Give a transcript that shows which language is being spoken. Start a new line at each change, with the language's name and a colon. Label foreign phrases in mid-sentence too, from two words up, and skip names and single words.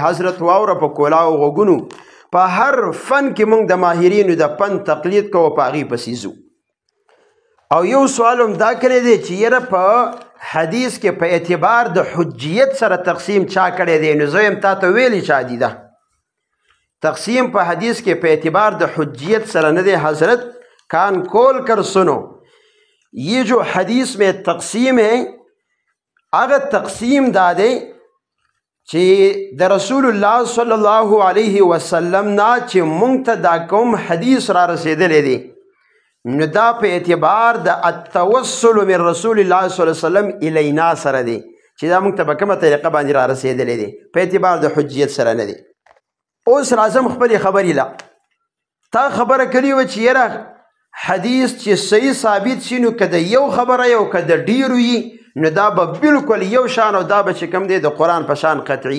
Pashto: حضرت واوره په کولاو غوږونو په هر فن کې موږ د ماهرینو د فن تقلید کوو په هغې پسې ځو او یو سوال هم دا کړی دی چې یاره په حدیث کې په اعتبار د حجیت سره تقسیم چا کړی دی نو زه یم تا ته ویلی چا دي ده تقسیم په حدیث کې په اعتبار د حجیت سره نه دی حضرت
Urdu: کان کھول کر سنو یہ جو حدیث میں تقسیم ہے اگر تقسیم
Pashto: دادے چې د رسول الله
Arabic: صلی الله علیه وسلم
Pashto: نا چې مونږ ته دا کوم حدیث را رسیدلی دی نو دا په اعتبار د
Arabic: التوسل من رسول الله صلی الله علیه وسلم الینا
Pashto: سره دی چې دا مونږ ته په کومه طریقه باندې را رسیدلی دی په اعتبار د حجیت سره نه دی اوس راځم خپلې خبرې له تا خبره کړې وه چې یاره حدیث چې صحیح ثابت شي نو که د یو خبره یو که د ډیرو وي نو دا به بالکل یو شان او دا به چې کوم دی د قرآن په شان قطعي.